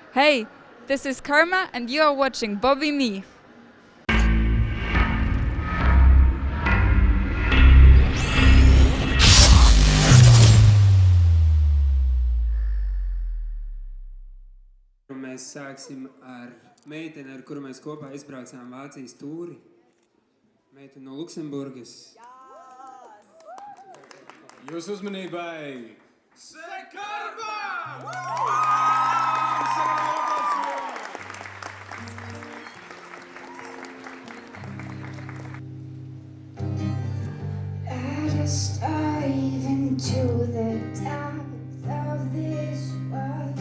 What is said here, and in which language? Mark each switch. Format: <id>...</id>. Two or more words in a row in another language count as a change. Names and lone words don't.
<en>Hey, this is Karma and you are watching Bobby Me.</en> <lv>Mēs sāksim ar meiteni, ar kuru mēs kopā izbraucām Vācijas tūri. Meiteni no Luksemburgas. Jūsu uzmanībai! Sekarba!</lv> <en>Let us dive into the depth of this world.</en>